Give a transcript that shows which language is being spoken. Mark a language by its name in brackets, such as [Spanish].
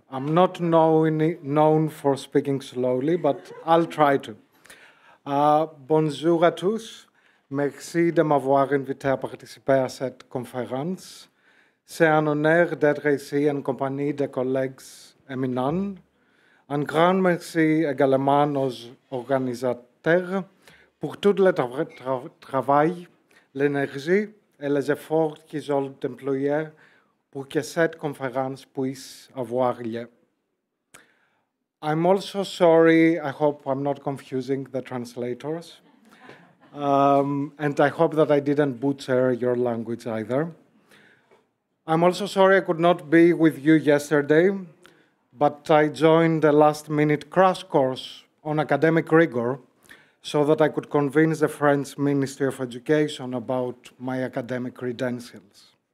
[English] I'm not known for speaking slowly, but I'll try to. [French] Bonjour à tous. Merci de m'avoir invité à participer à cette conférence. C'est un honneur d'être ici en compagnie de collègues éminents. Un grand merci également aux organisateurs pour tout le travail, l'énergie et les efforts qu'ils ont employés pour que cette conférence puisse avoir lieu. [English] I'm also sorry, I hope I'm not confusing the translators, and I hope that I didn't butcher your language either. I'm also sorry I could not be with you yesterday, but I joined a last-minute crash course on academic rigor so that I could convince the French Ministry of Education about my academic credentials.